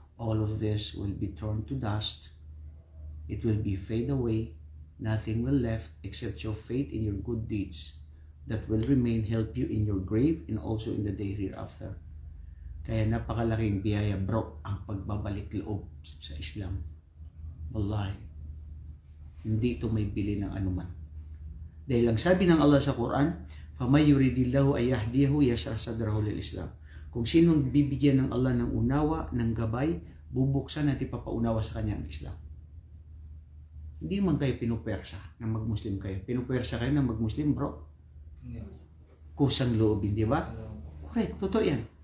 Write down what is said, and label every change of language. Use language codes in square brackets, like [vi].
[en] All of this will be turned to dust. It will be fade away. Nothing will left except your faith in your good deeds that will remain, help you in your grave and also in the day hereafter. [tl] Kaya napakalaking biyaya bro ang pagbabalik loob sa Islam. Wallahi, hindi ito may bili ng anuman. Dahil ang sabi ng Allah sa Quran, [ar] فَمَنْ يُرِدِ اللَّهُ أَنْ يَهْدِيَهُ يَشْرَحْ صَدْرَهُ لِلْإِسْلَامِ. [tl] Kung sinong bibigyan ng Allah ng unawa, ng gabay, bubuksan at ipapaunawa sa kanya ang Islam. Hindi man kayo pinupersa na mag-Muslim kayo. Pinupersa kayo na mag-Muslim, bro. Kusang loobin, di ba? Correct, totoo yan.